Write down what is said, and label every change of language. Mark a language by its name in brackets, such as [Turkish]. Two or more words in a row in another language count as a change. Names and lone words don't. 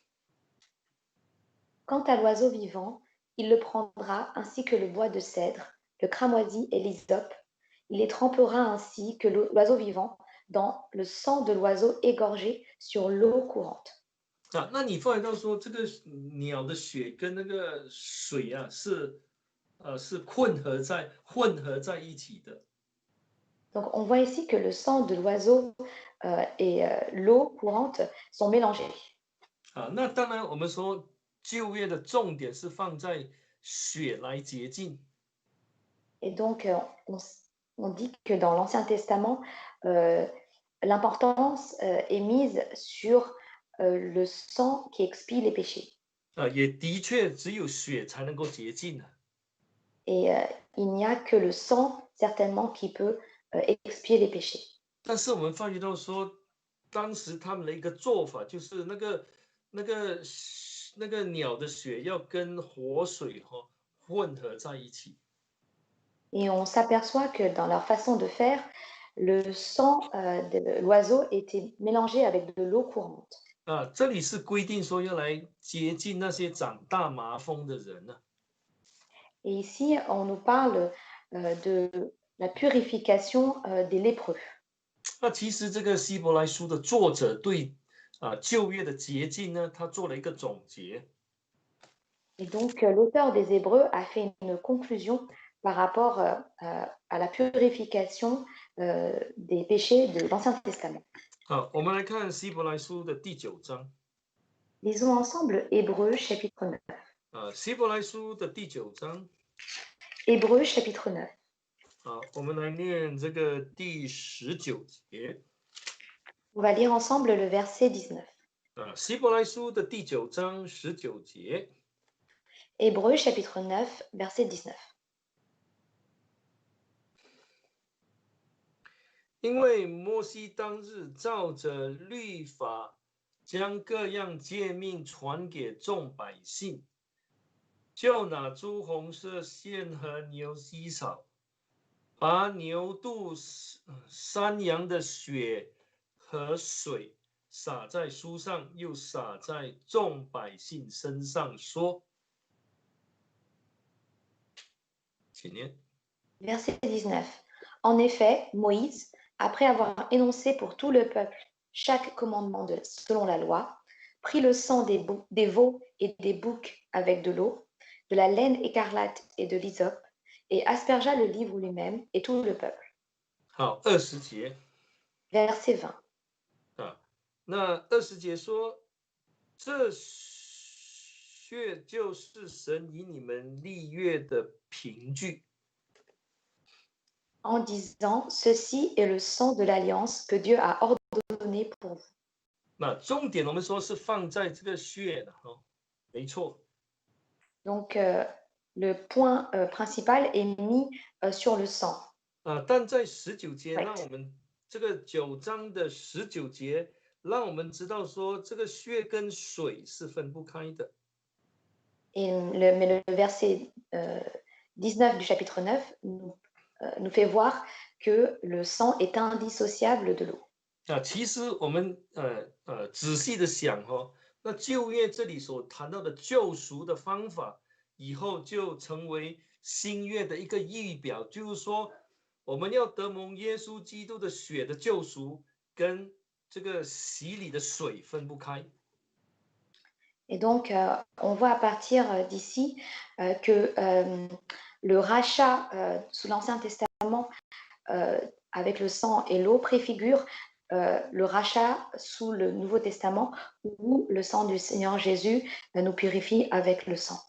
[French] Quant à l'oiseau vivant, il le prendra ainsi que le bois de cèdre, le cramoisi et l'hysope. Il les trempera ainsi que l'oiseau vivant dans le sang de l'oiseau égorgé sur l'eau courante. [Chinese] 那你发现到说，这个鸟的血跟那个水是混合在一起的。 [French] Donc on voit ici que le sang de l'oiseau et l'eau courante sont mélangés. [Chinese] 那当然我们说旧约的重点是放在血来洁净。 [French] Et donc on dit que dans l'Ancien Testament, l'importance est mise sur le sang qui expie les péchés. [Chinese] 也的确只有血才能够洁净。 [French] Et il n'y a que le sang certainement qui peut expier les péchés. [Chinese] 但是我们发觉到说，当时他们的一个做法就是那个鸟的血要跟活水混合在一起。 [French] Et on s'aperçoit que dans leur façon de faire, le sang de l'oiseau était mélangé avec de l'eau courante. [Chinese] 这里是规定说要来洁净那些长大麻风的人呢。 [French] Et ici, on nous parle de la purification des lépreux. [Chinese] 那其实这个希伯来书的作者对旧约的洁净呢，他做了一个总结。 [French] Et donc, l'auteur des Hébreux a fait une conclusion par rapport à la purification des péchés de l'Ancien Testament. [Chinese] 我们来看希伯来书的第9章。 [French] Lisons ensemble Hébreux chapitre 9. [Chinese] 希伯来书的第9章。 [French] Hébreux chapitre 9. [Chinese] 我们来念这个第19节。 [French] On va lire ensemble le verset 19. [Chinese] 希伯来书的第9章19节。 [French] Hébreux chapitre 9, verset 19. [Chinese] 因为摩西当日照着律法，将各样诫命传给众百姓，就拿朱红色线和牛膝草，把牛肚、山羊的血和水洒在书上，又洒在众百姓身上，说：“请念。” [French] Verset 19. En effet, Moïse, après avoir énoncé pour tout le peuple chaque commandement selon la loi, prit le sang des veaux et des boucs avec de l'eau, de la laine écarlate et de l'hysope, et aspergea le livre lui-même et tout le peuple. [Chinese] 好，20节 [French] Verset 20. [Chinese] 啊，那20节说，这血就是神以你们立约的凭据。 [French] En disant, ceci est le sang de l'alliance que Dieu a ordonné pour vous. [Chinese] 那重点我们说是放在这个血的哦，没错。 [French] Donc, le point principal est mis sur le sang. [Chinese] 但在19节， Right. 让我们这个9章的19节，让我们知道说这个血跟水是分不开的。 [French] Mais le verset 19 du chapitre 9 nous fait voir que le sang est indissociable de l'eau. [Chinese] 其实我们仔细的想哦，那旧约这里所谈到的救赎的方法，以后就成为新约的一个预表，就是说我们要得蒙耶稣基督的血的救赎，跟这个洗礼的水分不开。 [French] Et donc, on voit à partir d'ici que le rachat sous l'Ancien Testament avec le sang et l'eau préfigure le rachat sous le Nouveau Testament où le sang du Seigneur Jésus nous purifie avec le sang.